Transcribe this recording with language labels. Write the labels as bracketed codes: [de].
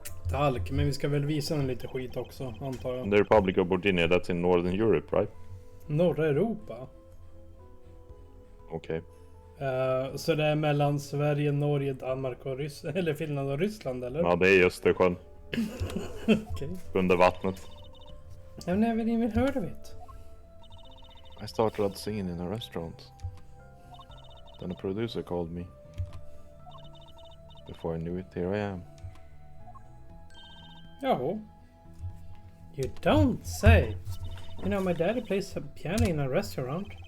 [sv] Talk, men vi ska väl visa en lite skit också, antar jag. [en] The Republic of Virginia, that's in Northern Europe, right? [sv] Norra Europa. [en] Okay. [sv] Så det är mellan Sverige, Norge, Danmark och Ryssland, eller Finland och Ryssland, eller? Ja, det är Östersjön. Okej. Under vattnet. Ja, men även ni vill höra det. [en] I started out singing in a restaurant. Then a producer called me. Before I knew it, here I am. [sv] Ja. [en] You don't say. You know, my daddy plays a piano in a restaurant.